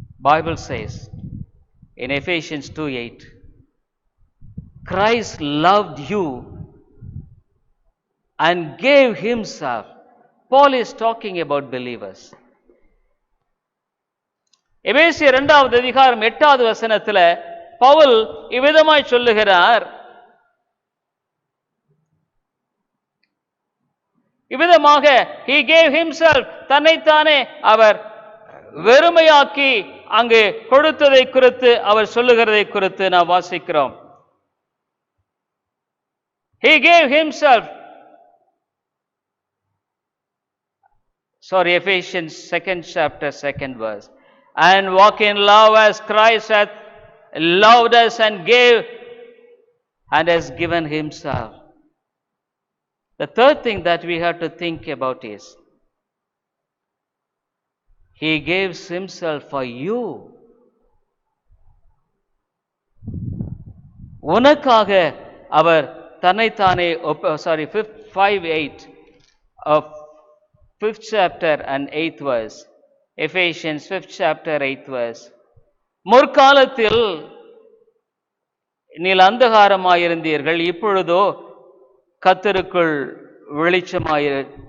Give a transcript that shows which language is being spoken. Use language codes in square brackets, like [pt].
[en] Bible says in Ephesians 2:8, Christ loved you and gave himself. Paul is talking about believers. [ta] எபேசியர் 2வது அதிகாரம் 8வது வசனத்தில் பவுல் இவ்விதமாய் சொல்லுகிறார், இவ்விதமாக [en] he gave himself, [ta] தன்னைத்தானே அவர் வெறுமையாக்கி அங்கு கொடுத்ததை குறித்து அவர் சொல்லுகிறதை குறித்து நாம் வாசிக்கிறோம். [en] He gave himself, Ephesians 2nd chapter 2nd verse, and walk in love as Christ hath loved us and gave and has given himself. The third thing that we have to think about is, he gives himself for you. [ta] உனக்காக அவர் தன்னைத்தானே [en] 5:8 of 5th chapter and 8th verse, Ephesians 5th chapter 8th verse. [ta] முற்காலத்தில் நீங்கள் அந்தகாரமாயிருந்தீர்கள், இப்பொழுதோ கர்த்தருக்குள் வெளிச்சமாயிரு.